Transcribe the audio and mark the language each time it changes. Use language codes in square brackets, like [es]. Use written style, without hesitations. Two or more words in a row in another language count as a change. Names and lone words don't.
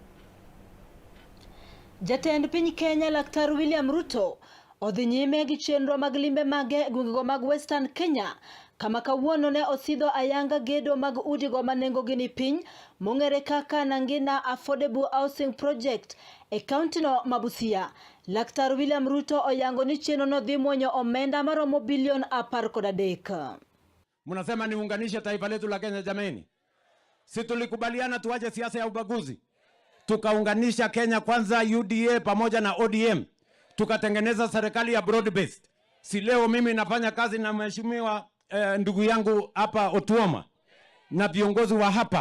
[luo] Jatend piny Kenya Laktar William Ruto odhi nyime gi chenro mag limbe mage gwengego mag Western Kenya kama kawuono ne osidho ayanga gedo mag udigo manengo gi ni piny mong'ere kaka Nangina Affordable Housing Project e kaunti no ma Busia. Laktar William Ruto oyango ni chenro no dhi muonyo omenda maromo bilion 13. [sw] Mnasema niunganishe taifa letu la Kenya jameni. Si tulikubaliana tuache siasa ya ubaguzi. Tukaunganisha Kenya Kwanza, UDA pamoja na ODM. Tukatengeneza serikali ya [en] broad based. [sw] Si leo mimi nafanya kazi na mheshimiwa ndugu yangu hapa Otuoma na viongozi wa hapa.